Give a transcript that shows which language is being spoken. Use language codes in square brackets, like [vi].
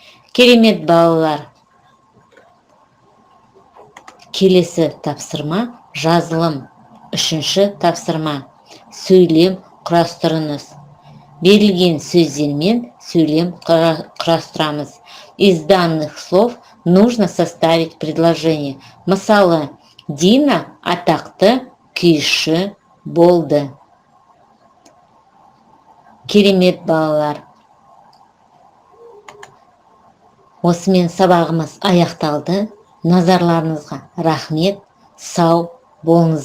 [kk] Керемет, балалар. Келесі тапсырма жазылым. Үшінші тапсырма. Сөйлем құрастырыңыз. Берілген сөздермен сөйлем құрастырамыз. [ru] Из данных слов нужно составить предложение. [kk] Мысалы, Дина атақты күйші болды. Керемет, балалар. Осымен сабағымыз аяқталды. Назарларыңызға рахмет. Сау болыңыз.